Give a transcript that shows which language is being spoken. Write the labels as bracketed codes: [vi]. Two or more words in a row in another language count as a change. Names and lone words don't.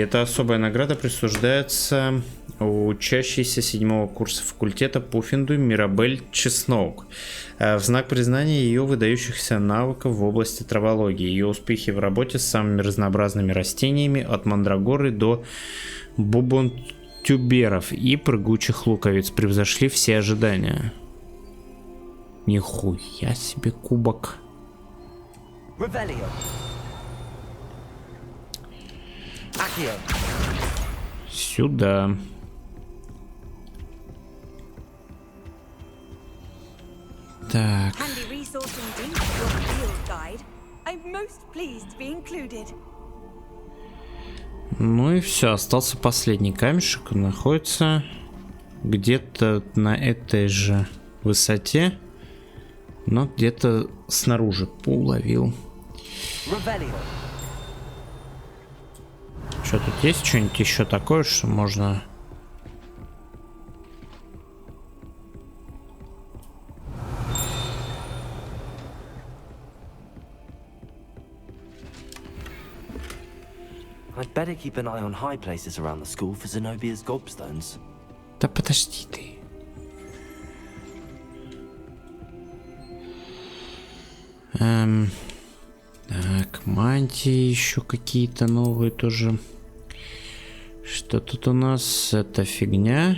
[ru] Эта особая награда присуждается учащейся 7-го курса факультета Пуффинду Мирабель Чесноук в знак признания ее выдающихся навыков в области травологии. Ее успехи в работе с самыми разнообразными растениями, от мандрагоры до бубонтюберов и прыгучих луковиц, превзошли все ожидания. Нихуя себе кубок. [en] Revelio. Accio. [ru] Сюда. Так. [en] Handy resource indeed, your field guide. I'm most pleased to be included. [ru] Ну и все, остался последний камешек. Он находится где-то на этой же высоте, но где-то снаружи. Уловил. Что тут есть? Что-нибудь еще такое, что можно... [en] I'd better keep an eye on high places around the school for Zenobia's gobstones. [ru] Да подожди ты. Так, мантии еще какие-то новые тоже. Что тут у нас? Это фигня.